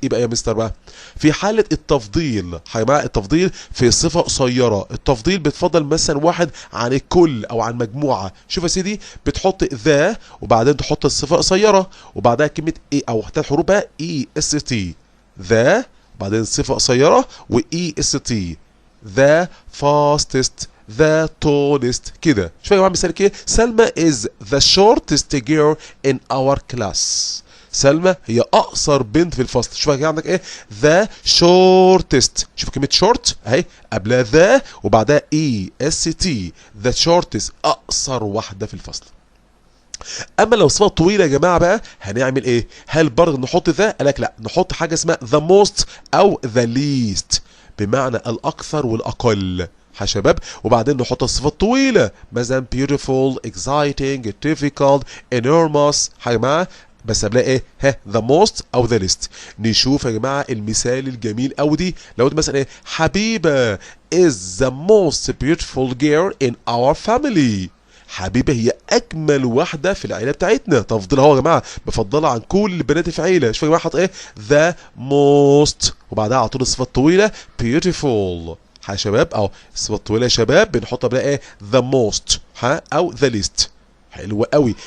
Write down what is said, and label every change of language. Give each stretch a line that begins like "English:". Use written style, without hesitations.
Arabic: إيه بقى يا مستر بقى؟ في حالة التفضيل يا جماعة التفضيل في صفة قصيرة، التفضيل بتفضل مثلا واحد عن الكل أو عن مجموعة. شوف يا سيدي بتحط ذا وبعدين تحط الصفة قصيرة وبعدها كلمة إيه أو 3 حروف بقى EST. ذا بعدين صفة قصيرة و EST.
English: the fastest the tallest كده.
Arabic: شوف يا جماعة مثال كده.
English: سلمى is the shortest girl in our class.
Arabic: سلمى هي أقصر بنت في الفصل. شوف كده عندك إيه؟
English: the shortest.
Arabic: شوف كلمة short أهي قبلها the وبعدها EST.
English: the shortest
Arabic: أقصر واحدة في الفصل. اما لو صفه طويله يا جماعه بقى هنعمل ايه؟ هل برضه نحط ذا؟ قال لك لا، نحط حاجه اسمها
English: the most
Arabic: او
English: the least
Arabic: بمعنى الاكثر والاقل. يا شباب وبعدين نحط الصفه الطويله مثلا
English: beautiful exciting difficult enormous.
Arabic: يا جماعه بس قبلها ايه؟ ها
English: the most
Arabic: او
English: the least.
Arabic: نشوف يا جماعه المثال الجميل قوي دي. لو مثلا ايه؟
English: حبيبه is the most beautiful girl in our family.
Arabic: حبيبه هي اجمل واحده في العيله بتاعتنا. تفضيلها هو يا جماعه بفضلها عن كل البنات في العيله. شوف يا جماعه حاطط ايه؟
English: the most
Arabic: وبعدها على طول الصفه الطويله beautiful. يا شباب او الصفه الطويله يا شباب بنحط قبلها ايه؟
English: the most
Arabic: او
English: the least.
Arabic: حلوه قوي.